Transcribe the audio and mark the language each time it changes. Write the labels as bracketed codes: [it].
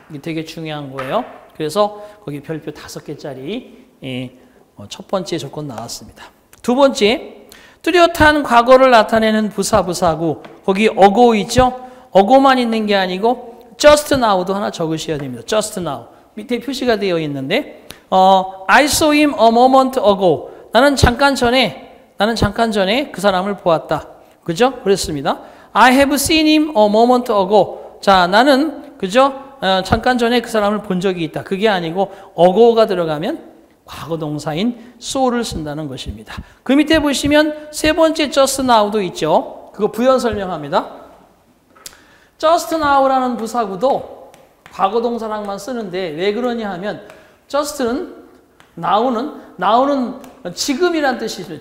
[ko] 이게 되게 중요한 거예요. 그래서 거기 별표 5개짜리 첫 번째 조건 나왔습니다. 두 번째, 뚜렷한 과거를 나타내는 부사구 거기 어고 있죠? 어고만 있는 게 아니고 [en] just now [ko] 도 하나 적으셔야 됩니다. [en] just now. [ko] 밑에 표시가 되어 있는데 [en] I saw him a moment ago. [ko] 나는 잠깐 전에 그 사람을 보았다. 그죠? 그랬습니다. [en] I have seen him a moment ago. [ko] 자, 나는 그죠? 잠깐 전에 그 사람을 본 적이 있다. 그게 아니고 ago가 들어가면 과거 동사인 so를 쓴다는 것입니다. 그 밑에 보시면 세 번째 just now도 있죠. 그거 부연 설명합니다. [en] just now [ko] 라는 부사구도 과거 동사랑만 쓰는데 왜 그러냐 하면 just는 now는 지금이란 뜻이죠.